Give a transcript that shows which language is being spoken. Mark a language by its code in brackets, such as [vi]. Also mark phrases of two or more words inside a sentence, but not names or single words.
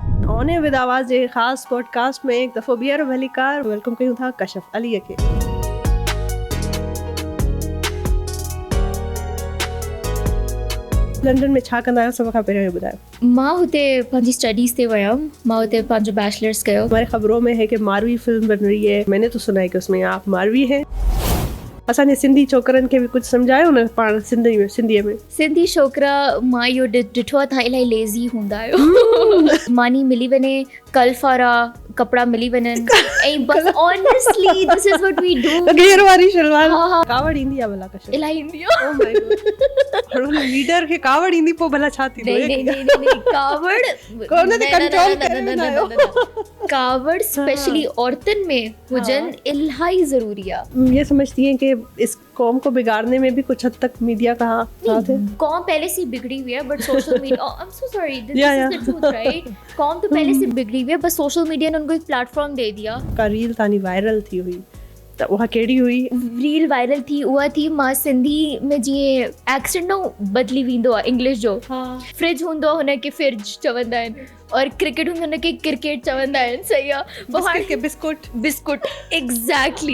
[sd] होने विद आवाज़ जे ख़ास पॉडकास्ट में एक दफ़ो ॿीहर भली कार वेलकम कयूं था कशफ अलीअ खे। लंडन में छा कंदा आहियो सभ खां पहिरियों इहो ॿुधायो। मां हुते पंहिंजी स्टडीज़ ते वियमि, मां हुते पंहिंजो बैचलर्स कयो। [ur] ہمارے خبروں میں ہے کہ ماروی فلم بن رہی ہے، میں نے تو سنا ہے کہ اس میں آپ ماروی ہیں. [sd] असांजे सिंधी छोकरनि खे बि कुझु सम्झायो न पाण सिंधीअ में। सिंधी छोकिरा मां इहो ॾिठो आहे तव्हां इलाही लेज़ी हूंदा आहियो। मानी मिली वञे, कल्फ वारा कपिड़ा मिली वञनि ऐं बस [en] honestly this is what we do. [sd] घेर वारी शलवार कावड़ ईंदी आहे भला कशफ? इलाही ईंदी आहे। [en] oh my god, [sd] लीडर खे कावड़ ईंदी पोइ भला छा थींदो? नहीं कावड़ कोन ते कंट्रोल करे कावड़ स्पेशली औरतुनि में हुजन इलाही ज़रूरी आहे। [ur] یہ سمجھتی ہیں کہ اس قوم کو بگاڑنے میں بھی کچھ حد تک میڈیا کا ہاتھ ہے. قوم پہلے سے بگڑی ہوئی ہے [en] but social media I am so sorry this is the truth right. [ur] قوم تو پہلے سے بگڑی ہوئی ہے بس [en] social media [ur] نے ان کو ایک پلیٹ فارم دے دیا. [sd] का रील तानी वायरल थी हुई त उहा कहिड़ी हुई? रील वायरल थी उहा थी मां सिंधी में जीअं एक्सेंट न बदिली वेंदो आहे इंग्लिश जो। फ्रिज हूंदो आहे हुनखे फ्रिज चवंदा आहिनि और क्रिकेट हूंदो हुनखे क्रिकेट चवंदा आहिनि। सही आहे। [en] biscuit exactly.